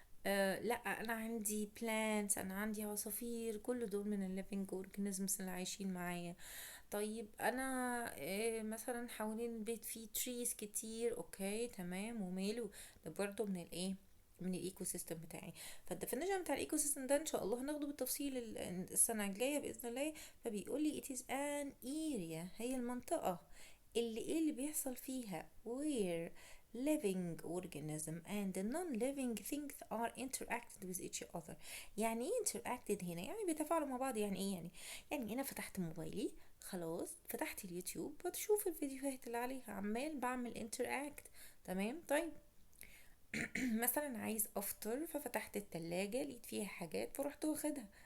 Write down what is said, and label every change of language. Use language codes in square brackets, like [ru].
[ar] لا انا عندي بلانتس، انا عندي عصافير، كل دول من الليفينج اورجانيزمز اللي عايشين معايا. طيب انا مثلا حوالين البيت فيه تريز كتير، اوكي تمام وماله، ده برضو من الايه، من الايكو سيستم بتاعي. فالديفينيشن بتاع الايكو سيستم ده ان شاء الله هناخده بالتفصيل السنه الجايه باذن الله. فبيقول لي [en] it is an area، [ar] هي المنطقه اللي ايه اللي بيحصل فيها [en] where living organism and non-living things are interacted with each other. [ar] يعني ايه interacted هنا؟ يعني بيتفاعلوا مع بعض. يعني ايه يعني انا فتحت موبايلي، خلاص فتحت اليوتيوب بشوف الفيديوهات اللي عليها، عمال بعمل interact. تمام. طيب مثلا عايز افطر، ففتحت التلاجة لقيت فيها حاجات فرحت واخدها.